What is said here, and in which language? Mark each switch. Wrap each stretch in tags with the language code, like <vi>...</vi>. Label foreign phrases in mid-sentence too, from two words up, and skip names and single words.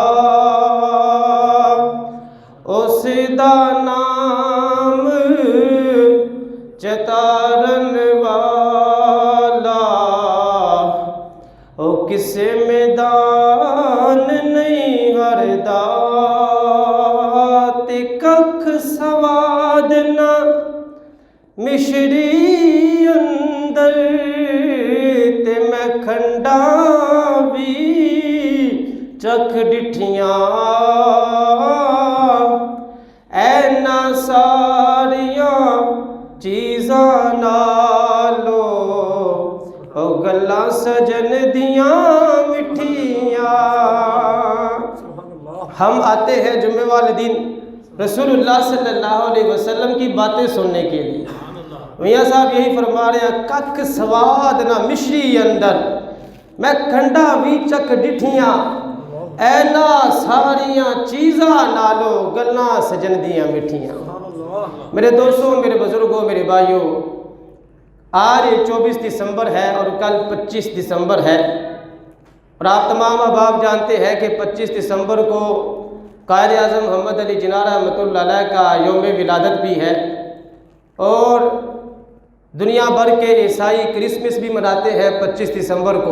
<pa>اس دا نام چتارن والا، او کس میدان نہیں ہر دا تے ککھ سواد نہ مشری اندر تے میں کھنڈا بھی چکھ ڈٹھیاں اینا ساریاں چیزاں نالو او گلاں سجن دیاں مٹھیاں۔</pa> <ur>ہم آتے ہیں جمعہ والے دن رسول اللہ</ur> <ar>صلی اللہ علیہ وسلم</ar> <ur>کی باتیں سننے کے لیے۔ میاں صاحب یہی فرما رہے ہیں</ur> <pa>کک سواد نہ مشری اندر میں کھنڈا بھی چک ڈٹھیاں اینا ساریاں چیزاں نالو گلاں سجن دیاں مٹھیاں۔</pa> <ur>میرے دوستوں، میرے بزرگوں، میرے بھائیوں، آج 24 دسمبر ہے اور کل 25 دسمبر ہے، اور آپ تمام احباب جانتے ہیں کہ 25 دسمبر کو قائد اعظم محمد علی جناح</ur> <ar>رحمۃ اللہ علیہ</ar> <ur>کا یوم ولادت بھی ہے، اور دنیا بھر کے عیسائی کرسمس بھی مناتے ہیں 25 دسمبر کو۔</ur>